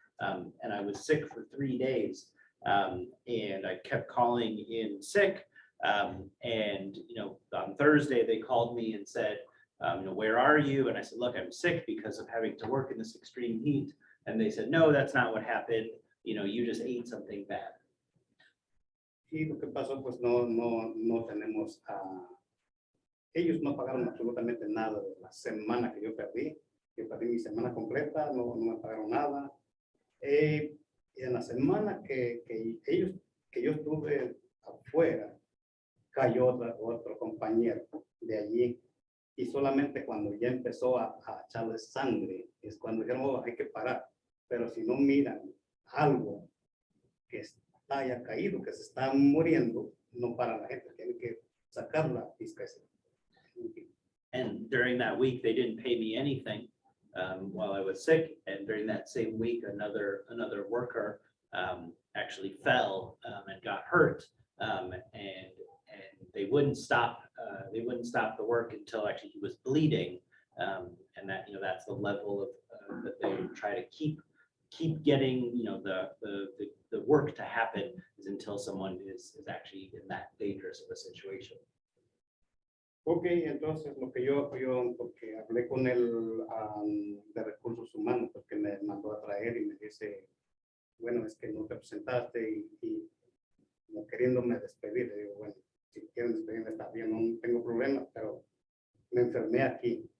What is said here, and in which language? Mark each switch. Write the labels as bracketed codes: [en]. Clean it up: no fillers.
[en] And I was sick for 3 days. And I kept calling in sick. And, on Thursday, they called me and said, where are you? And I said, look, I'm sick because of having to work in this extreme heat. And they said, no, that's not what happened. You just ate something bad. [es] Y lo que pasó, pues no tenemos, ellos no pagaron absolutamente nada de la semana que yo perdí mi semana completa, no me pagaron nada. Y en la semana que yo estuve afuera, cayó otro compañero de allí. Y solamente cuando ya empezó a echarle sangre, es cuando dijeron, oh, hay que parar. Pero si no miran algo que haya caído, que se está muriendo, no para la gente, tienen que sacar la fiscalización. [en] And during that week, they didn't pay me anything while I was sick. And during that same week, another worker actually fell and got hurt. And they wouldn't stop the work until actually he was bleeding. And that's the level of that they try to keep getting, the work to happen is until someone is actually in that dangerous of a situation. [es] Ok, entonces lo que yo porque hablé con él de recursos humanos, porque me mandó a traer y me dice, bueno, es que no te presentaste y como queriéndome despedir. Le digo, bueno, si quieren despedirme está bien, no tengo problema, pero me enfermé aquí.